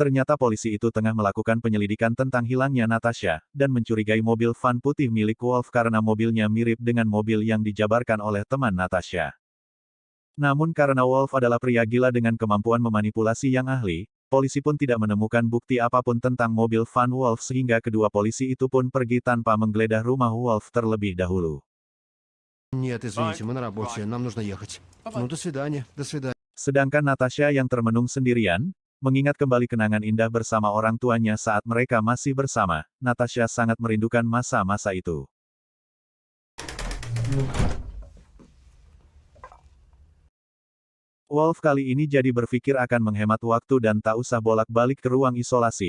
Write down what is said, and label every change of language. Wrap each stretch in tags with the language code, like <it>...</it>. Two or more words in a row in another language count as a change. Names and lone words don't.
<id>Ternyata polisi itu tengah melakukan penyelidikan tentang hilangnya Natasha, dan mencurigai mobil van putih milik Wolf karena mobilnya mirip dengan mobil yang dijabarkan oleh teman Natasha. Namun karena Wolf adalah pria gila dengan kemampuan memanipulasi yang ahli, polisi pun tidak menemukan bukti apapun tentang mobil van Wolf sehingga kedua polisi itu pun pergi tanpa menggeledah rumah Wolf terlebih dahulu.</id> <ru>Нет, извините, мы на работе, нам нужно ехать. Ну, до свидания, до свидания.</ru> <id>Sedangkan Natasha yang termenung sendirian, mengingat kembali kenangan indah bersama orang tuanya saat mereka masih bersama, Natasha sangat merindukan masa-masa itu. Wolf kali ini jadi berpikir akan menghemat waktu dan tak usah bolak-balik ke ruang isolasi.</id>